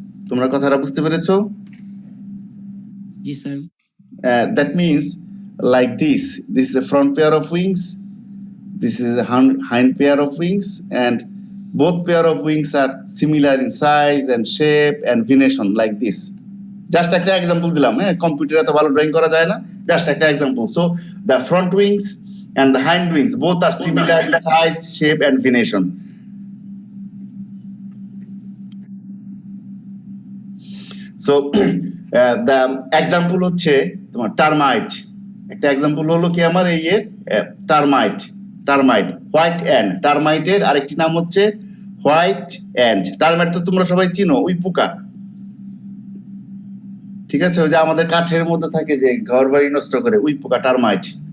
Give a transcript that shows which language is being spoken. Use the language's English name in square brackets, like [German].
[Bangla] তোমরা কথাটা বুঝতে পেরেছো? জি sir. [English] That means like this is a front pair of wings, this is a hind pair of wings, and both pair of wings are similar in size and shape and venation like this. [Bangla] Just একটা example দিলাম, কম্পিউটারে তো ভালো drawing করা যায় না, just একটা example. [English] So the front wings and the hind wings both are similar in size, shape and venation. So the example [Bangla] হচ্ছে তোমার [English] Termite. [Bangla] একটা এক্সাম্পল হলো কি আমার এই টার্মাইট হোয়াইট অ্যান্ড। টার্মাইটের আরেকটি নাম হচ্ছে হোয়াইট অ্যান্ড। টার্মাইট তো তোমরা সবাই চিনো, ওই পোকা, ঠিক আছে, ওই যে আমাদের কাঠের মধ্যে থাকে যে ঘর বাড়ি নষ্ট করে, ওই পোকা টার্মাইট।